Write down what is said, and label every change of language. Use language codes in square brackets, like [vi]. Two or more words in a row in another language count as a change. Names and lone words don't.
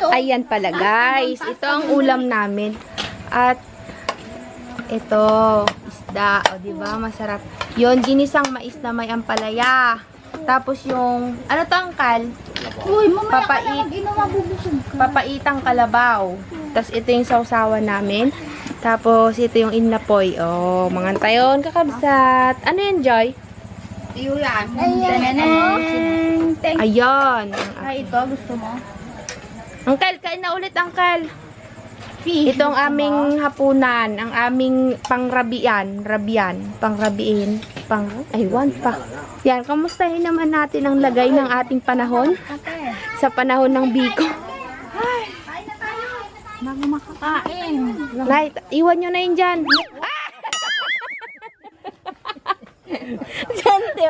[tl] Ayan pala, guys. Ito ang ulam namin. At ito, isda. O, diba? Masarap. Yon, ginisang mais na may ampalaya. Tapos yung, ano to, angkal? Uy, mamaya ka Papait. na mag-inom, mabubusog ka. Papaitang kalabaw. Tapos ito yung sausawan namin. Tapos ito yung inapoy. Oh, [ilo] mga tayon, kakabsat. [tl] Ano yan, Joy? Iyo yan. Ayan. Ayan. Ay, ito, gusto mo? Angkal, kain na ulit, angkal. Ito ang aming hapunan, ang aming pangrabian, pangrabiin, aywan pa. Yan, kamustahin naman natin ang lagay ng ating panahon sa panahon ng Biko. Bago makakain. Nay, iwan nyo na yun dyan. Dyan, Teo.